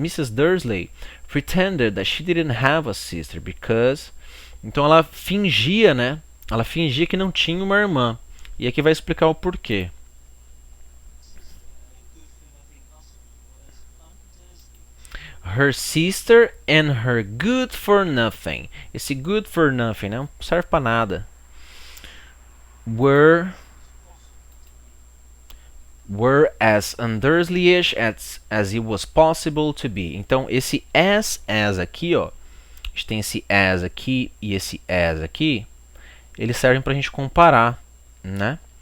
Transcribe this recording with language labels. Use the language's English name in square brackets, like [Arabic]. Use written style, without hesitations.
[English] Dursley pretended that she didn't have a sister because. [Portuguese] Então ela fingia, né? Ela fingia que não tinha uma irmã. E aqui vai explicar o porquê. [English] Her sister and her good for nothing. [Portuguese] Esse [English] good for nothing [Portuguese] não serve para nada. [English] Were as Undersley-ish as it was possible to be. [Portuguese] Então esse as aqui, ó. A gente tem esse as aqui e esse as aqui. Eles servem para a gente comparar, né?